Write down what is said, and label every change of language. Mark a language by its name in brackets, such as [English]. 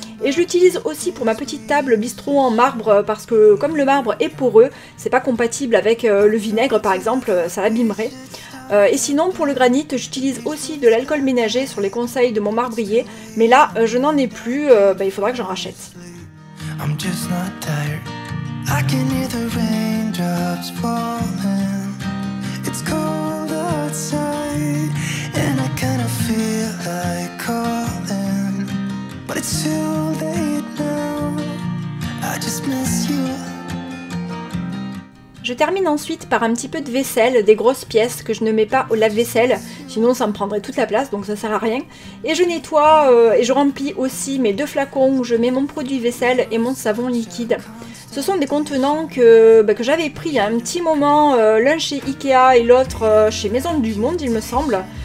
[French] Et je l'utilise aussi pour ma petite table bistrot en marbre parce que comme le marbre est poreux, c'est pas compatible avec le vinaigre par exemple, ça l'abîmerait. Et sinon pour le granit, j'utilise aussi de l'alcool ménager sur les conseils de mon marbrier, mais là je n'en ai plus, il faudra que j'en rachète. [English] I'm just not tired. I can hear the raindrops falling. It's cold outside and I kind of feel like calling, but it's too late now. I just miss you. [French] Je termine ensuite par un petit peu de vaisselle, des grosses pièces que je ne mets pas au lave-vaisselle, sinon ça me prendrait toute la place, donc ça sert à rien. Et je nettoie et je remplis aussi mes 2 flacons où je mets mon produit vaisselle et mon savon liquide. Ce sont des contenants que j'avais pris il y a un petit moment, l'un chez Ikea et l'autre chez Maison du Monde il me semble.